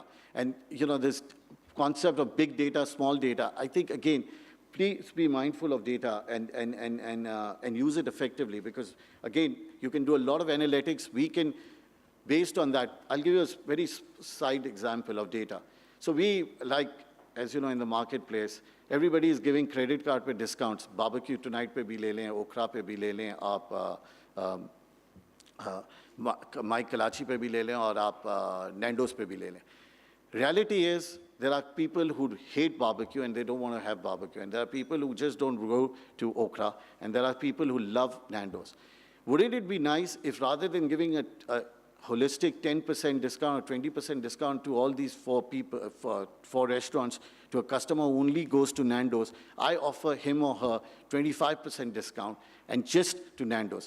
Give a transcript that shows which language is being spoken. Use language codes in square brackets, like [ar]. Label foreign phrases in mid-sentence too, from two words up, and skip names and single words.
[en] And this concept of big data, small data, I think, again, please be mindful of data and use it effectively because, again, you can do a lot of analytics. We can, based on that, I'll give you a very side example of data. So we, like, as you know, in the marketplace, everybody is giving credit card pe discounts. [ur] Barbecue tonight پہ بھی لے لیں، okra پہ بھی لے لیں, آپ My Karachi پہ بھی لے لیں، اور آپ Nando's پہ بھی لے لیں. [en] Reality is, there are people who hate barbecue and they don't want to have barbecue. And there are people who just don't go to okra. And there are people who love Nando's. Wouldn't it be nice if rather than giving a holistic 10% discount or 20% discount to all these four restaurants, to a customer who only goes to Nando's, I offer him or her 25% discount and just to Nando's.